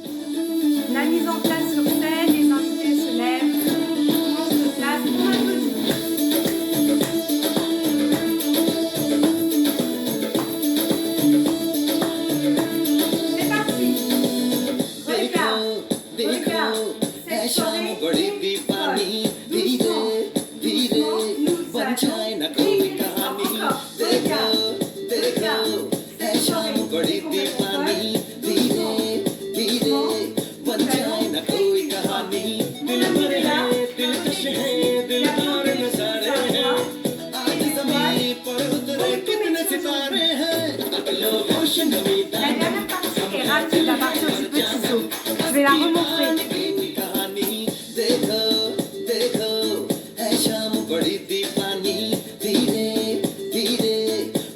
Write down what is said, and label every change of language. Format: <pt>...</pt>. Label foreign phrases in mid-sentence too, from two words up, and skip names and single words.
<fr>La mise en place sur scène, les invités se lèvent, tout le monde se place, on applaudit. C'est parti. Regarde.</fr> <hi>बड़ी दीवानी धीरे धीरे बन जाए न कोई कहानी देखो देखो है शाम बड़ी दीवानी धीरे धीरे बन जाए न कोई कहानी दिल भरे है दिलकश है दिलदार नजारे हैं आज ज़मीन पर उतरे कितने सितारे हैं अगलो रोशन</hi> <fr>La dernière partie est rapide, la partie du petit saut. Je vais la remontrer.</fr> <hi>देखो है शाम बड़ी दीवानी धीरे धीरे</hi>